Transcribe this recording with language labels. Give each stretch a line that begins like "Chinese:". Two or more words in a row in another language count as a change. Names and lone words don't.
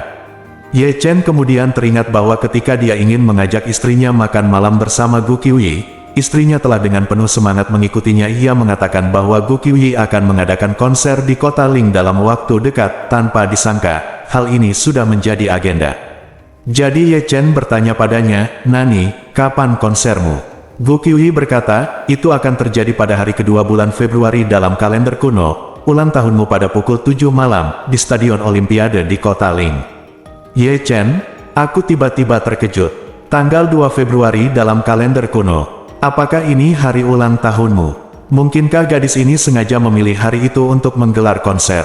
Indonesian: Ye Chen kemudian teringat bahwa ketika dia ingin mengajak istrinya makan malam bersama Gu Qiuyi, istrinya telah dengan penuh semangat mengikutinya. Ia mengatakan bahwa Gu Qiuyi akan mengadakan konser di kota Ling dalam waktu dekat. Tanpa disangka, hal ini sudah menjadi agenda. Jadi Ye Chen bertanya padanya, Nani, kapan konsermu? Gu Qiuyi berkata, itu akan terjadi pada hari kedua bulan Februari dalam kalender kuno, ulang tahunmu pada pukul 7 malam, di Stadion Olimpiade di kota Ling. Ye Chen, aku tiba-tiba terkejut. Tanggal 2 Februari dalam kalender kuno. Apakah ini hari ulang tahunmu? Mungkinkah gadis ini sengaja memilih hari itu untuk menggelar konser?